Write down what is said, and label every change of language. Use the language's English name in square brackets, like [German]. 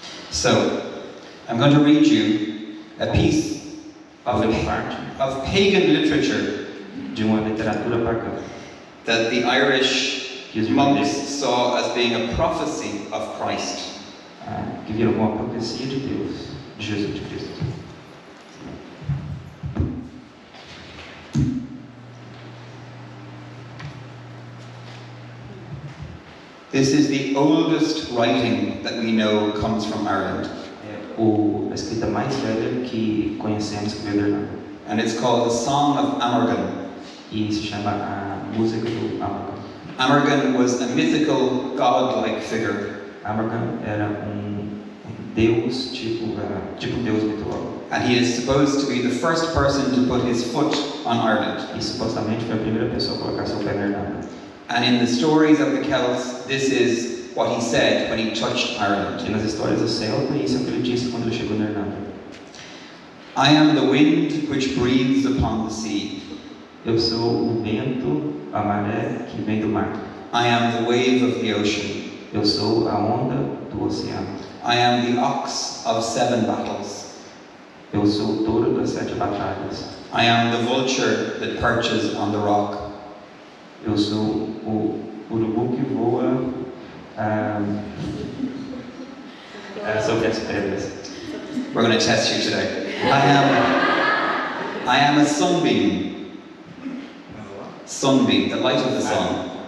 [English] So, I'm going to read you a piece [Portuguese] Vou ler parte [English] of pagan literature [Portuguese] de uma literatura pagã [English] that the Irish [Portuguese] que os [English] monks [Portuguese] irlandeses [English] saw as being a prophecy of Christ. [Portuguese] que viram como uma profecia de Deus, de Jesus de Cristo. [English] This is the oldest writing that we know comes from Ireland, [Portuguese] A escrita mais velha que conhecemos que veio da Irlanda. [English] and it's called the Song of Amergin. [Portuguese] E se chama a música do Alma. [English] Amergin was a mythical, godlike figure, [Portuguese] Amergin era deus, tipo deus mitológico. [English] and he is supposed to be the first person to put his foot on Ireland. [Portuguese] E supostamente foi a primeira pessoa a colocar seu pé na Irlanda. [English] And in the stories of the Celts, this is what he said when he touched Ireland. [Portuguese] E nas histórias do Celta, isso é o que ele disse quando ele chegou na Irlanda. [English] I am the wind which breathes upon the sea. [Portuguese] Eu sou o vento, a maré que vem do mar. [English] I am the wave of the ocean. [Portuguese] Eu sou a onda do oceano. [English] I am the ox of 7 battles. [Portuguese] Eu sou o touro das 7 batalhas. [English] I am the vulture that perches on the rock. [Portuguese] Eu sou o urubu que voa sobre as pedras. [English] We're going to test you today. I am a sunbeam. Sunbeam, the light of the sun.